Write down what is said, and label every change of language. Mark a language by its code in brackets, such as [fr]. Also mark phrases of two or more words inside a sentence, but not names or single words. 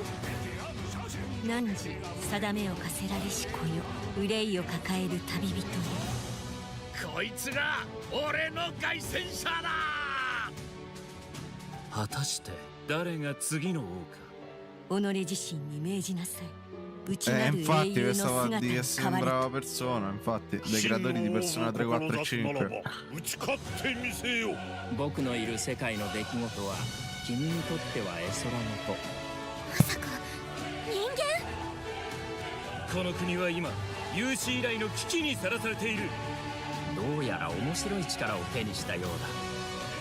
[ja] 汝定めを課せられし子よ、憂いを抱える旅人よ。こいつが俺の凱旋者だ。果たして誰が次の王か。己自身に命じなさい。 [it] Infatti questa di che sembrava persona, infatti, dei creatori di Persona 3, 4 e 5. [ja] 僕のいる世界の出来事は君にとっては絵空事。まさか人間？この国は今有史以来の危機にさらされている。どうやら面白い力を手にしたようだ。